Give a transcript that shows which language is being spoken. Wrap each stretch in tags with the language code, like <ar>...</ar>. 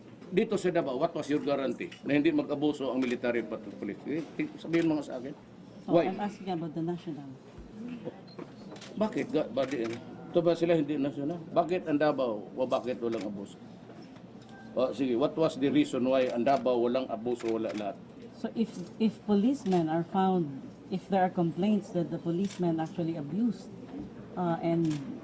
<tl>Dito sa Davao,</tl> <en>what was your guarantee</en> <tl>na hindi mag-abuso ang military at police? Sabihin mo nga sa akin.</tl> <en>Why? I'm asking about the national.</en> <tl>Bakit? Ito ba sila hindi national? Bakit ang Davao o bakit walang abuso? Sige,</tl> <en>what was the reason why</en> <tl>ang Davao walang abuso, wala lahat?</tl> <en>So if policemen are found, if there are complaints that the policemen actually abused and</en>